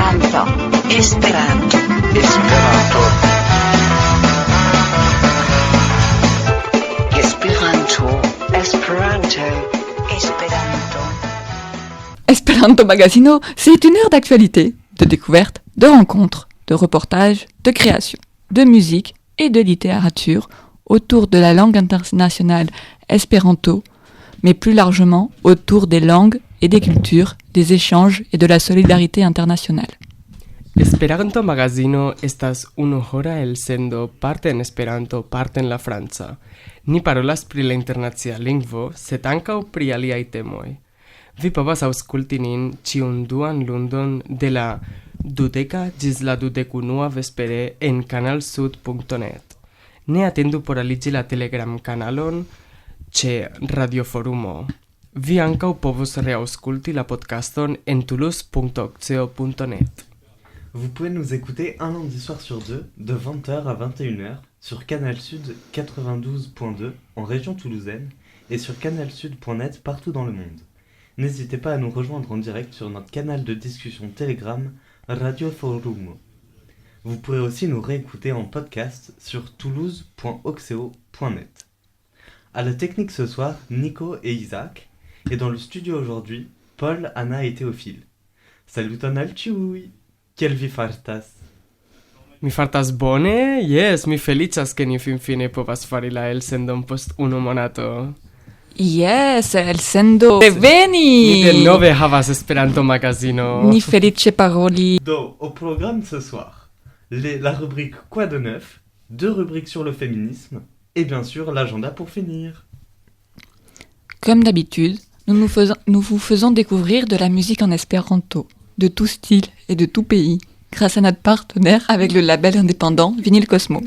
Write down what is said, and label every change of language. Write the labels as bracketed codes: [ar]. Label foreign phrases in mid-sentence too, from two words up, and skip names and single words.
[eo] Esperanto. Esperanto. Esperanto. Esperanto. Esperanto. Esperanto. Esperanto Magazino, [fr] c'est une heure d'actualité, de découverte, de rencontres, de reportages, de création, de musique et de littérature autour de la langue internationale espéranto, mais plus largement autour des langues et des cultures, des échanges et de la solidarité internationale. [eo] Esperanto Magazino estas unu hora elsendo parte en Esperanto, parte en la Franca. Ni parolas pri la internacia lingvo, sed ankaŭ pri aliaj temoj. Vi povas aŭskulti nin ĉiun duan lundon de la 20 ĝis la 21 vespere en kanalsud.net. Ne atendu por aliĝi la Telegram-kanalon ĉe Radioforumo. Vi ankaŭ povos reaŭskulti la podcaston en toulouse.oceo.net. [fr] Vous pouvez nous écouter un lundi soir sur deux, de 20h à 21h, sur Canal Sud 92.2 en région toulousaine et sur canalsud.net partout dans le monde. N'hésitez pas à nous rejoindre en direct sur notre canal de discussion Telegram Radio Forum. Vous pourrez aussi nous réécouter en podcast sur toulouse.oxeo.net. À la technique ce soir, Nico et Isaac, et dans le studio aujourd'hui, Paul, Anna et Théophile. [eo] Salut ton alciui! Kiel vi fartas? Mi fartas bone? Yes, mi feliĉas ke ni finfine povas fari la elsendon post 1 monato. Yes, elsendo reveni! Ni denove havas Esperanto Magazino. Ni felice paroli. [fr] Donc, au programme ce soir, la rubrique Quoi de neuf, 2 rubriques sur le féminisme, et bien sûr l'agenda pour finir. Comme d'habitude, nous vous faisons découvrir de la musique en espéranto, de tout style et de tout pays, grâce à notre partenaire avec le label indépendant Vinyl Cosmo.